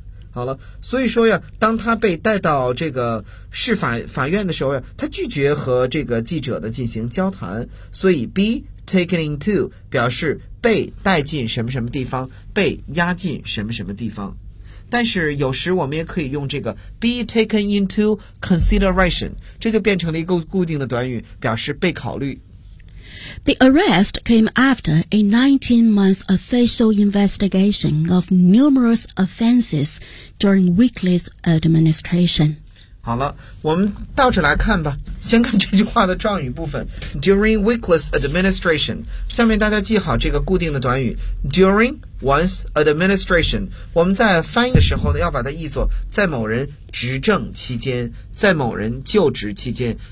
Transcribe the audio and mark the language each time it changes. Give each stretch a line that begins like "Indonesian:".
Chinese: 好了，所以说呀，当他被带到这个市法院的时候呀，他拒绝和这个记者呢进行交谈，所以
English: be taken into
Chinese: 表示被带进什么什么地方，被押进什么什么地方。但是有时我们也可以用这个
English: be taken into consideration，
Chinese: 这就变成了一个固定的短语，表示被考虑。
English: The arrest came after a 19-month official investigation of numerous offenses during Weekly's administration.
Chinese: 好了，我们倒着来看吧，先看这句话的状语部分。
English: During Weekly's administration，
Chinese: 下面大家记好这个固定的短语
English: during one's administration。
Chinese: 我们在翻译的时候呢，要把它译作在某人执政期间，在某人就职期间。